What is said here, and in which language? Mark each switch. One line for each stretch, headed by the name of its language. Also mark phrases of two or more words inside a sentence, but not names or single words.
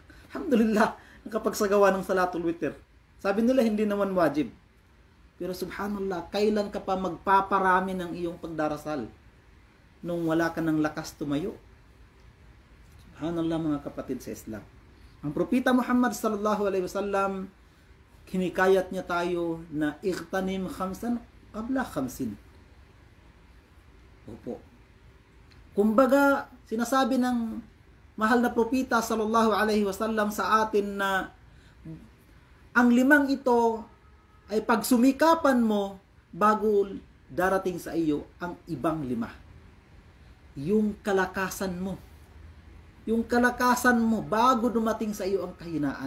Filipino: Alhamdulillah, nakapagsagawa ng
Arabic: صلاة الوتر.
Filipino: Sabi nila hindi naman wajib. Pero subhanallah, kailan ka pa magpaparami ng iyong pagdarasal nung wala ka ng lakas tumayo? Subhanallah mga kapatid sa Islam. Ang propeta Muhammad
Arabic: صلى الله عليه وسلم,
Filipino: hinikayat niya tayo na
Arabic: اغتنم خمسا قبل خمس.
Filipino: Opo. Kumbaga, sinasabi ng mahal na propeta
Arabic: صلى الله عليه وسلم
Filipino: sa atin na ang 5 ito ay pagsumikapan mo bago darating sa iyo ang ibang 5. Yung kalakasan mo. Yung kalakasan mo bago dumating sa iyo ang kahinaan.